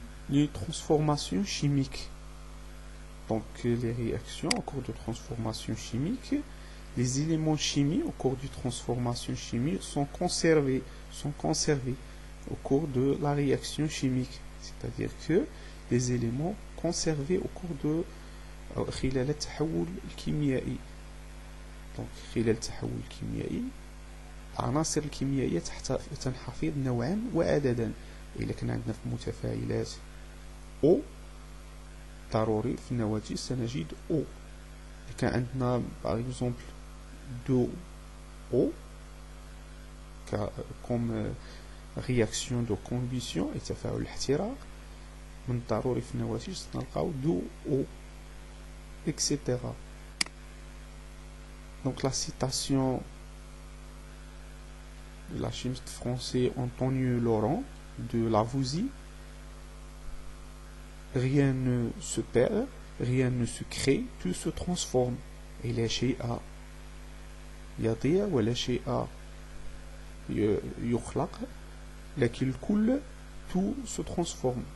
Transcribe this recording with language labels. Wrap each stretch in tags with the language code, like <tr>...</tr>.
<fr>les transformations chimiques. Donc les réactions au cours de transformation chimique, les éléments chimiques au cours de transformation chimique sont conservés au cours de la réaction chimique. C'est-à-dire que les éléments conservés au cours de</fr> <ar>خلال التحول الكيميائي. donc خلال التحول الكيميائي العناصر الكيميائية تنحفظ نوعا وعددا. إذا كان عندنا في متفاعلات O ضروري في النواتج سنجد O. إذا كان عندنا</ar> <fr>par exemple 2O comme réaction de combustion et</fr> <ar>تفاعل الاحتراق من الضروري في النواتج سنلقاو 2O etc.</ar> <fr>Donc la citation de la chimiste français Antonio Laurent de Lavoisier: rien ne se perd, rien ne se crée, tout se transforme.</fr> <ar>Et la شيء يضيع ولا شيء يخلق لكن الكل</ar> <fr>tout se transforme.</fr>